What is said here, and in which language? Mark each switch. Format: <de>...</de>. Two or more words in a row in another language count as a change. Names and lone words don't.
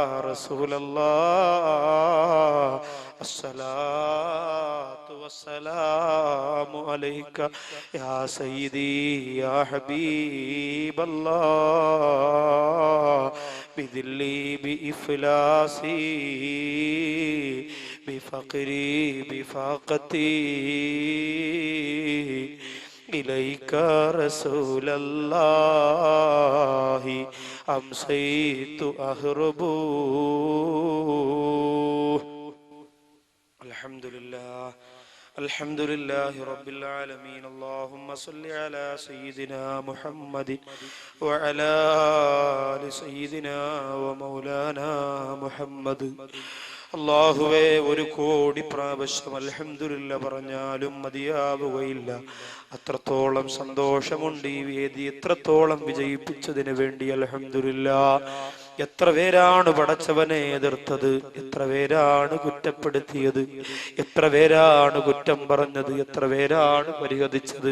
<ar>رسول الله، الصلاة والسلام عليك يا سيدي يا حبيب الله، بذلي بإفلاسي بفقري بفاقتي إليك رسول الله أمسيت أهرب. الحمد لله الحمد لله رب العالمين. اللهم صل على سيدنا محمد وعلى آل سيدنا ومولانا محمد.</ar> <ml>അല്ലാഹുവേ, ഒരു കോടി പ്രാവശ്യം അൽഹംദുലില്ലാ പറഞ്ഞാലും മതിയാവുകയില്ല. അത്രത്തോളം സന്തോഷമുണ്ട് ഈ വേദി എത്രത്തോളം വിജയിപ്പിച്ചതിന് വേണ്ടി. അൽഹംദുലില്ലാ. എത്ര പേരാണ് പടച്ചവനെ എതിർത്തത്, എത്ര പേരാണ് കുറ്റപ്പെടുത്തിയത്, എത്ര പേരാണ് കുറ്റം പറഞ്ഞത്, എത്ര പേരാണ് പരിഹസിച്ചത്.</ml>